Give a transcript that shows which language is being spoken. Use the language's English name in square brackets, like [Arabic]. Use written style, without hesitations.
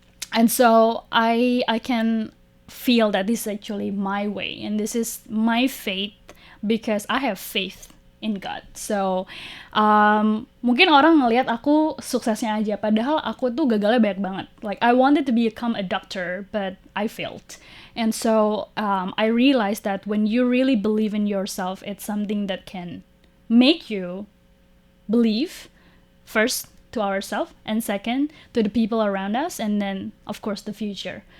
[English] And so I can feel that this is actually my way, and this is my faith because I have faith in God. [Indonesian] So mungkin orang ngelihat aku suksesnya aja, padahal aku tuh gagalnya banyak banget. [English] Like I wanted to become a doctor, but I failed. And so I realized that when you really believe in yourself, it's something that can make you believe, first to ourselves, and second to the people around us, and then of course the future.